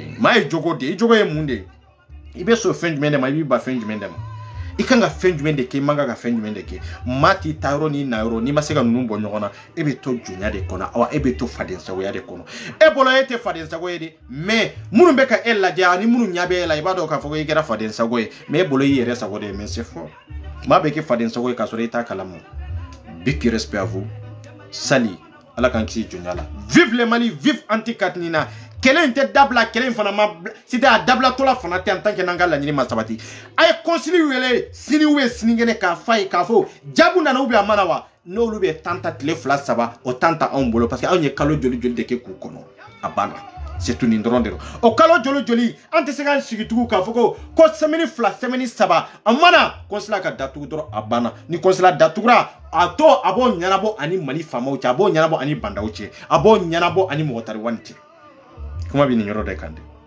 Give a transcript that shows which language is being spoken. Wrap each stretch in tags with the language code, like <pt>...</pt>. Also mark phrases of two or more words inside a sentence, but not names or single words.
<bm>ye maa ye jogo de ye i jogo ye mun de ye i bɛ sɔn fɛn jumɛn de ma i b'i ba fɛn jumɛn de ma i kan ka fɛn jumɛn de kɛ i man kan ka fɛn jumɛn de kɛ maa t'i ta yɔrɔ n'i na yɔrɔ n'i ma se ka ninnu bɔ ɲɔgɔn na e bɛ to jonya de kɔnɔ awa e bɛ to fadensagoya de kɔnɔ e bolo e tɛ fadensago ye de mais minnu bɛ ka e lajɛ ani minnu ɲɛ bɛ e la i b'a dɔn k'a fɔ ko i kɛra fadensago ye mais e bolo i yɛrɛ sago de ye</bm> <fr>mais c'est faux</fr> <bm>maa bɛ kɛ fadensago ye k'a sɔrɔ i t'a kalama</bm> <en>big respect</en> <fr>à vous</fr> <bm>sali ala k'an kisi jonya la</bm> <fr>vive le Mali vive anti-Katinina</fr> <bm>kelen tɛ dabila kelen fana ma c'était a dabila tola fana tɛ</bm> <fr>en tant</fr> <bm>que n'an ka laɲini ma sabati a ye concile wele sini ou sinikɛnɛ k'a f'a ye k'a fɔ jaabu nana</bm> <fr>ou bien</fr> <bm>a mana wa n'olu bɛ temps ta tile 2 3 o temps ta anw bolo</bm> <fr>parce que</fr> <bm>anw ye kalo joli de kɛ k'u kɔnɔ a banna</bm> <fr>c'est tout</fr> <bm>nin dɔrɔn de don o kalo joli an tɛ se k'an sigi tugun k'a fɔ ko</bm> <fr>semaine 2 semaine 3</fr> <bm>a mana concile ka datugu dɔrɔn a banna ni concile datugura a to a b'o ɲɛnabɔ ani Mali faamaw cɛ a b'o ɲɛnabɔ ani bandaw cɛ a b'o ɲɛnabɔ ani mɔgɔtariwani cɛ kuma bɛ nin yɔrɔ de kan dɛ</bm>